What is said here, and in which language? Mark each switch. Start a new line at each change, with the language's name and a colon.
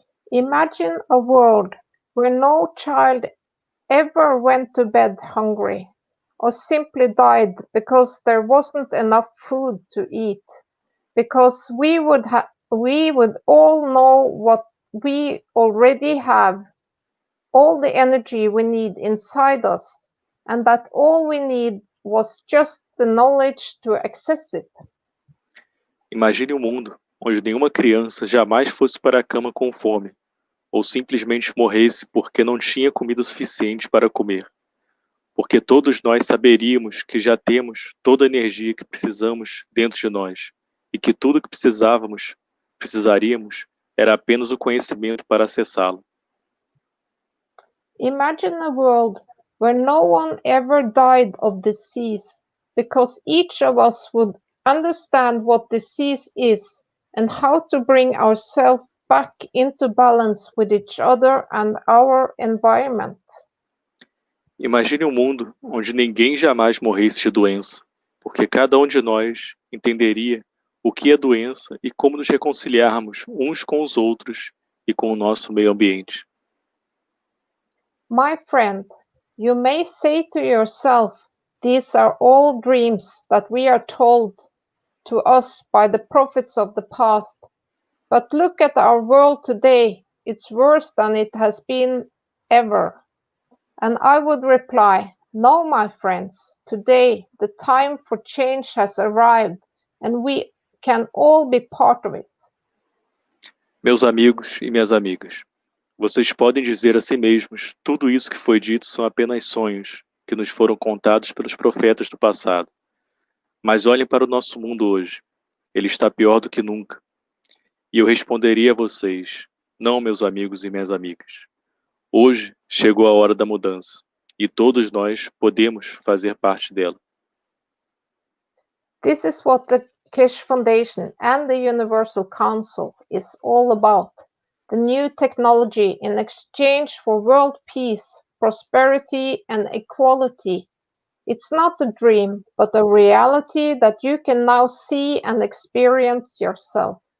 English: Imagine a world where no child ever went to bed hungry or simply died because there wasn't enough food to eat, because we would all know what we already have, all the energy we need inside us, and that all we need was just the knowledge to access it.
Portuguese: Imagine um mundo onde nenhuma criança jamais fosse para a cama com fome, ou simplesmente morresse porque não tinha comida suficiente para comer, porque todos nós saberíamos que já temos toda a energia que precisamos dentro de nós, e que tudo que precisaríamos, era apenas o conhecimento para acessá-lo.
English: Imagine a world where no one ever died of disease, because each of us would understand what disease is and how to bring ourselves back into balance with each other and our environment.
Portuguese: Imagine um mundo onde ninguém jamais morresse de doença, porque cada um de nós entenderia o que é doença e como nos reconciliarmos uns com os outros e com o nosso meio ambiente.
English: My friend, you may say to yourself, these are all dreams that we are told to us by the prophets of the past. But look at our world today. It's worse than it has been ever. And I would reply, no, my friends, today the time for change has arrived and we can all be part of it.
Portuguese: Meus amigos e minhas amigas, vocês podem dizer a si mesmos, tudo isso que foi dito são apenas sonhos que nos foram contados pelos profetas do passado. Mas olhem para o nosso mundo hoje. Ele está pior do que nunca. E eu responderia a vocês, não, meus amigos e minhas amigas. Hoje chegou a hora da mudança, e todos nós podemos fazer parte dela.
English: This is what the Keshe Foundation and the Universal Council is all about. The new technology in exchange for world peace, prosperity and equality. It's not a dream, but a reality that you can now see and experience yourself.